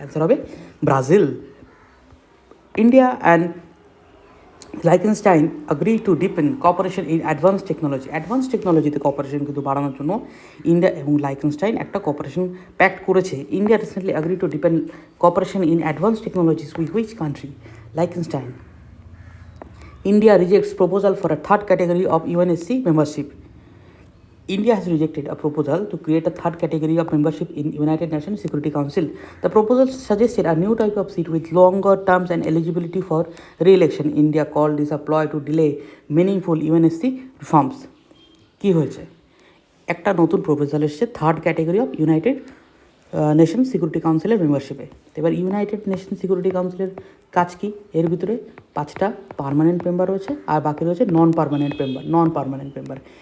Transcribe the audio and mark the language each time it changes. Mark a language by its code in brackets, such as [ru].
[en] Answer [bn] হবে [en] Brazil. India and Liechtenstein agree to deepen cooperation in advanced technology. [bn] Advance টেকনোলজিতে cooperation কিন্তু বাড়ানোর জন্য ইন্ডিয়া এবং লাইকেনস্টাইন একটা কোঅপারেশন প্যাক্ট করেছে। [en] India recently agree to deepen cooperation in advance technologies with which country? Liechtenstein. India rejects proposal for a third category of UNSC membership. India has rejected a proposal to create a third category of membership in United Nations Security Council. The proposal suggested a new type of seat with longer terms and eligibility for re-election. India called this a ploy to delay meaningful UNSC reforms. [bn] কি হয়েছে? একটা নতুন proposal এসছে third category of United nation security কাউন্সিলের মেম্বারশিপে। এবার United nation security কাউন্সিলের কাজ কি? এর ভিতরে 5টা পার্মানেন্ট মেম্বার রয়েছে আর বাকি রয়েছে নন পার্মানেন্ট মেম্বার।